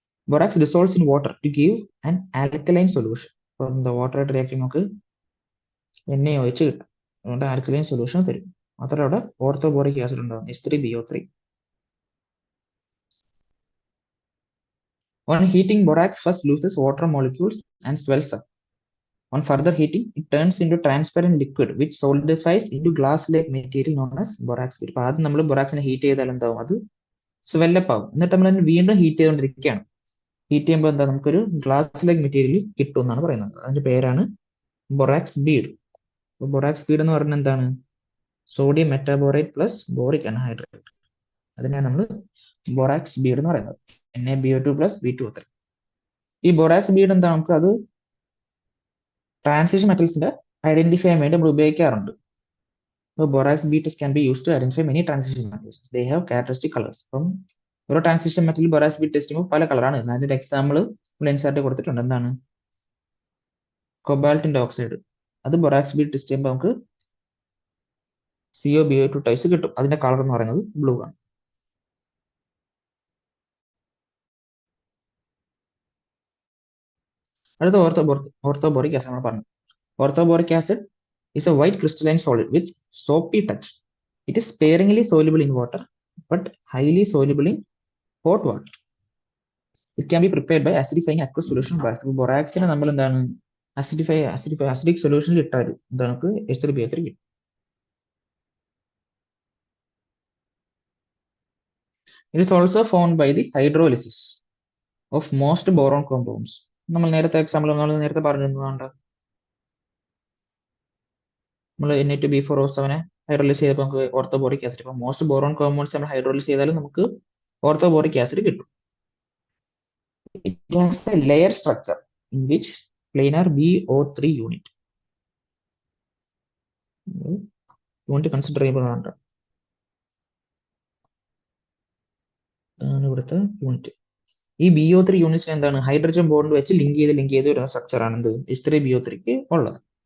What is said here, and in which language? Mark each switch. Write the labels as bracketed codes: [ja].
[en] Borax dissolves in water to give an alkaline solution. From the water react [ml] നമുക്ക് NaOH കിട്ടും. അതുകൊണ്ട് alkaline solution തരും. മാത്രമല്ല അവിടെ ഓർത്തോബോറിക് ആസിഡ് ഉണ്ടാവും, H3BO3. [en] On heating, borax first loses water molecules and swells up. On further heating, it turns into transparent liquid which solidifies into glass-like material known as borax. [ml] ഇപ്പൊ ആദ്യം നമ്മൾ ബൊറാക്സിനെ heat ചെയ്താൽ എന്താവും? അത് സ്വെല്ലപ്പ് ആവും. എന്നിട്ട് നമ്മൾ വീണ്ടും ഹീറ്റ് ചെയ്തുകൊണ്ടിരിക്കുകയാണ്. ഹീറ്റ് ചെയ്യുമ്പോൾ എന്താ നമുക്കൊരു ഗ്ലാസ് ലൈക്ക് മെറ്റീരിയൽ കിട്ടും എന്നാണ് പറയുന്നത്. അതിന്റെ പേരാണ് ബൊറാക്സ് ബീഡ്. ബൊറാക്സ് ബീഡ് എന്ന് പറഞ്ഞാൽ എന്താണ്? Sodium metaborate plus boric anhydrite. അതിനെയാണ് നമ്മൾ ബൊറാക്സ് ബീഡ് എന്ന് പറയുന്നത്. NaBO2 plus B2O3. ഈ ബൊറാക്സ് ബീഡ് എന്താ, നമുക്ക് അത് ട്രാൻസിഷൻ മെറ്റൽസിന്റെ ഐഡന്റിഫൈ ചെയ്യാൻ വേണ്ടി നമ്മൾ ഉപയോഗിക്കാറുണ്ട്. [en] Borax bead can be used to identify many transition metals. They have characteristic colors. [ml] അപ്പം ഓരോ transition metal borax Bede test ചെയ്യുമ്പോൾ പല കളറാണ്. അതിന്റെ എക്സാമ്പിൾ ലെൻസായിട്ട് കൊടുത്തിട്ടുണ്ട്. എന്താണ്? കൊബാൾട്ടിന്റെ ഓക്സൈഡ്. അത് ബൊറാക്സ് ബീഡ് ടെസ്റ്റ് ചെയ്യുമ്പോൾ നമുക്ക് COBO2 ടൈപ്സ് കിട്ടും. അതിന്റെ കളർ എന്ന് പറയുന്നത് ബ്ലൂ ആണ്. അടുത്ത ഓർത്തോബോറിക് ആസിഡ് നമ്മൾ പറഞ്ഞു. [en] Orthoboric acid is a white crystalline solid with soapy touch. It is sparingly soluble in water but highly soluble in hot water. It can be prepared by acidifying aqueous solution. [ml] ബൊറാക്സിനെ നമ്മൾ എന്താണ് acidic സൊല്യൂഷനിൽ ഇട്ടാൽ നമുക്ക് H3BO3 കിട്ടും. [en] It is also formed by the hydrolysis of most boron compounds. [ml] നമ്മൾ നേരത്തെ example നേരത്തെ പറഞ്ഞിട്ടുണ്ട്. നമ്മൾ Na2B4O7 ഹൈഡ്രോലൈസ് ചെയ്തപ്പോൾ നമുക്ക് ഓർത്തോബോറിക് ആസിഡ്. ഇപ്പം മോസ്റ്റ് ബോറോൺ കോമ്പൗണ്ട്സ് നമ്മൾ ഹൈഡ്രോലൈസ് ചെയ്താലും നമുക്ക് ഓർത്തോബോറിക് ആസിഡ് കിട്ടും. [en] It has a layer structure in which planar BO3 unit. [ml] Unit consider ചെയ്യുമ്പോഴാണ് ഇവിടുത്തെ യൂണിറ്റ്. ഈ BO3 യൂണിറ്റ്സ് എന്താണ്? ഹൈഡ്രജൻ ബോണ്ട് വെച്ച് ലിങ്ക് ചെയ്ത് ഒരു സ്ട്രക്ചർ ആണ് എന്ത് H3BO3 ഉള്ളത്.